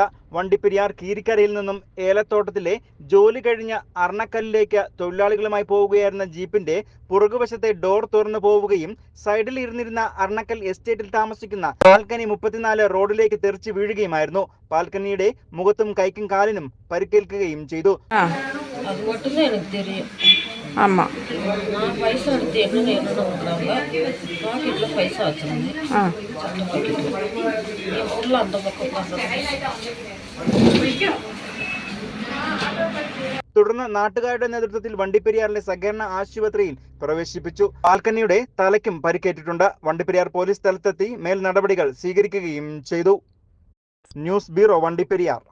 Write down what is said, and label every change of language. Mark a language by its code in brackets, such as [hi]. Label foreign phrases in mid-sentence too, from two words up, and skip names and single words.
[ml] വണ്ടിപ്പെരിയാർ കീരിക്കരയിൽ നിന്നും ഏലത്തോട്ടത്തിലെ ജോലി കഴിഞ്ഞ അർണക്കല്ലിലേക്ക് തൊഴിലാളികളുമായി പോവുകയായിരുന്ന ജീപ്പിന്റെ പുറകുവശത്തെ ഡോർ തുറന്നു പോവുകയും സൈഡിൽ ഇരുന്നിരുന്ന അർണക്കൽ എസ്റ്റേറ്റിൽ താമസിക്കുന്ന പാൽക്കനി 34 റോഡിലേക്ക് തെറിച്ചു വീഴുകയുമായിരുന്നു. പാൽക്കനിയുടെ മുഖത്തും കൈക്കും കാലിനും പരിക്കേൽക്കുകയും ചെയ്തു. [ta] ஆமா நான் பைசா எடுத்து என்ன கொடுக்குறாங்க பாக்கெட்டில் பைசா வச்சுருந்தேன் சட்டை பாக்கெட்டில் ஃபுல்லாக அந்த பக்கம் [ml] തുടർന്ന് നാട്ടുകാരുടെ നേതൃത്വത്തിൽ വണ്ടിപ്പെരിയാറിലെ സഹകരണ ആശുപത്രിയിൽ പ്രവേശിപ്പിച്ചു. പാൽക്കനിയുടെ തലയ്ക്കും പരിക്കേറ്റിട്ടുണ്ട്. വണ്ടിപ്പെരിയാർ പോലീസ് സ്ഥലത്തെത്തി മേൽ നടപടികൾ സ്വീകരിക്കുകയും ചെയ്തു. ന്യൂസ് ബ്യൂറോ, വണ്ടിപ്പെരിയാർ.